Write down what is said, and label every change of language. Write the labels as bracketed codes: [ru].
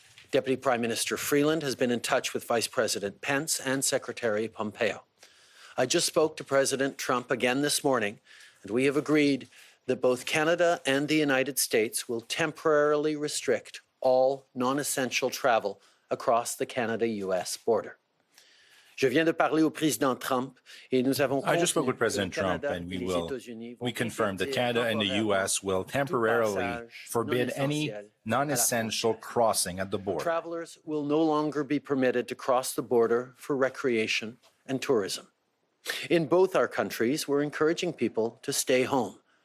[en] Deputy Prime Minister Freeland has been in touch with Vice President Pence and Secretary Pompeo. I just spoke to President Trump again this morning, and we have agreed that both Canada and the United States will temporarily restrict all non-essential travel across the Canada-US border. [fr] Je viens de parler au président Trump et nous avons [en] I just spoke with President Trump, and we confirmed that Canada and the U.S. will temporarily forbid any non-essential crossing at the border. Travelers will no longer be permitted to cross the border for recreation and tourism. In both our countries, we're encouraging people to stay home.